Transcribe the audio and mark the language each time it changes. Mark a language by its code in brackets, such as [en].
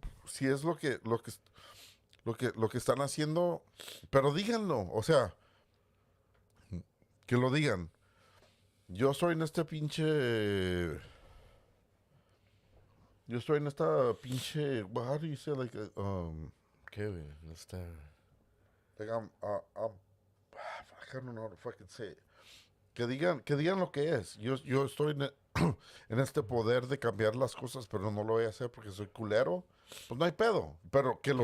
[es] si es lo que están haciendo, pero díganlo, o sea, que lo digan. Yo estoy en este pinche, yo estoy en esta pinche, [en] how do you say like, [es] ¿Qué, güey? No está. [en] like I don't know how to fucking say it. [es] Que digan lo que es. Yo estoy en este poder de cambiar las cosas, pero no lo voy a hacer porque soy culero. Pues no hay pedo, pero que lo